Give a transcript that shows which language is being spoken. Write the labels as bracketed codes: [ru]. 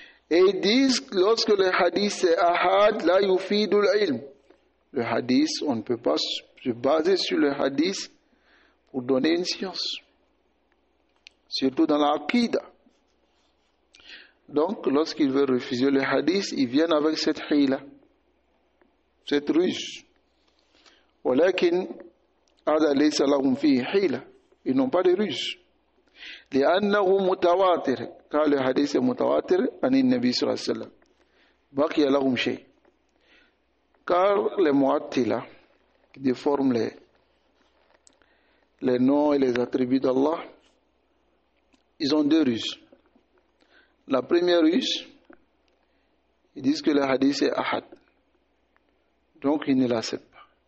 [fr] Et ils disent, lorsque le hadith est ahad, la yufidul ilm, le hadith, on ne peut pas se baser sur le hadith pour donner une science, surtout dans l'aqida. Donc lorsqu'ils veulent refuser le hadith, ils viennent avec cette hila, cette ruse. [ar] ولكن هذا ليس لهم فيه حيلة, ils n'ont pas de ruse. لأنه متواتر, car le hadith est mutawatir عن النبي صلى الله عليه وسلم. [fr] بقي لهم شيء, car les mu'attila qui déforment les noms et les attributs d'Allah, ils ont deux ruses. La première ruse, ils disent que le hadith est ahad, donc ils ne l'acceptent pas.